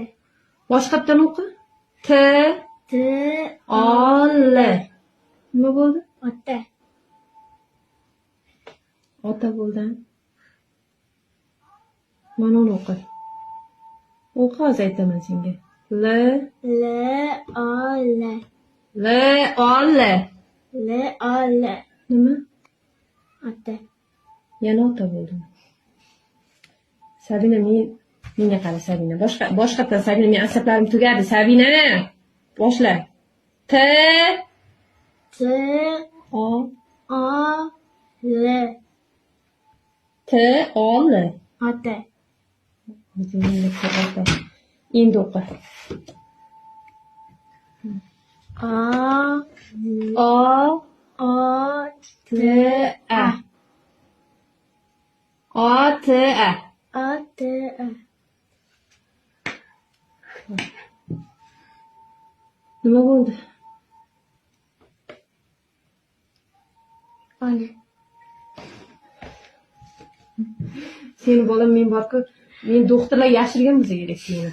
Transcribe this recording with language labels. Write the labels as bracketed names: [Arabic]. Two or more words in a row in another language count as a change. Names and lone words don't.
[Uzbek] Boshqatdan o'qi. T-O-L. Nima bo'ldi? Ota. Ota bo'ldi. Mana uni o'qi. O'qi, hozir aytaman senga. L-O-L. L-O-L. L-O-L. Nima? Ota. Yana ota bo'ldim. Sabina, menga qara Sabina. Boshqatdan Sabina, men asablarim tugadi. Sabina, boshla. T-O-L. T-O-L. Ota. Endi o'qi. O-T-A. O-T-A. O-T-A. Nima bo'ldi? Ona. Seni bolam, men borku, men doktorlar yashirgan bo'lsa kerak seni.